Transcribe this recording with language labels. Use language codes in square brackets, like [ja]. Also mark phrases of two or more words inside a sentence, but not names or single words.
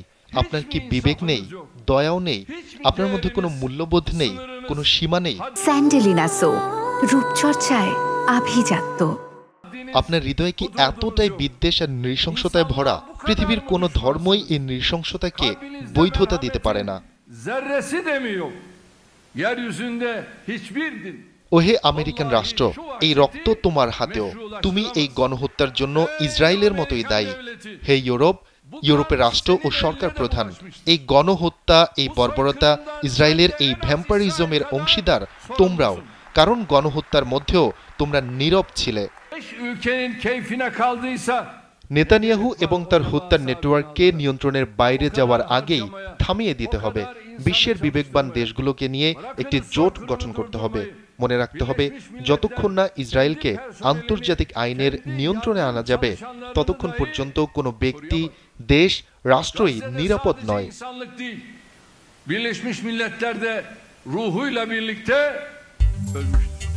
[bn] আপনার কি বিবেক নেই, দয়াও নেই? আপনার মধ্যে কোনো মূল্যবোধ নেই, কোনো সীমা নেই? স্যান্ডেলিনা সো, রূপচর্চায় আভিজাত্য। আপনার হৃদয় কি এতটাই বিদ্বেষ আর নৃশংসতায় ভরা? পৃথিবীর কোনো ধর্মই এই নৃশংসতাকে বৈধতা দিতে পারে না। [tr] zerresi demiyor. Yeryüzünde hiçbir din [bn] ওহে আমেরিকান রাষ্ট্র, এই রক্ত তোমার হাতেও। তুমি এই গণহত্যার জন্য ইসরায়েলের মতোই দায়ী। হে ইউরোপের রাষ্ট্র ও সরকার প্রধান, এই গণহত্যা, এই বর্বরতা, ইসরায়েলের এই ভ্যাম্পারিজমের অংশীদার তোমরাও, কারণ গণহত্যার মধ্যেও তোমরা নীরব ছিলে। [tr] ülkenin keyfine kaldıysa [bn] নেতানিয়াহু এবং তার হত্যার নেটওয়ার্ককে নিয়ন্ত্রণের বাইরে যাওয়ার আগেই থামিয়ে দিতে হবে। বিশ্বের বিবেকবান দেশগুলোকে নিয়ে একটি জোট গঠন করতে হবে। মনে রাখতে হবে, যতক্ষণ না ইসরায়েলকে আন্তর্জাতিক আইনের নিয়ন্ত্রণে আনা যাবে, ততক্ষণ পর্যন্ত কোনো ব্যক্তি, দেশ, রাষ্ট্রই নিরাপদ নয়। [tr] Birleşmiş Milletler'de ruhuyla birlikte ölmüş.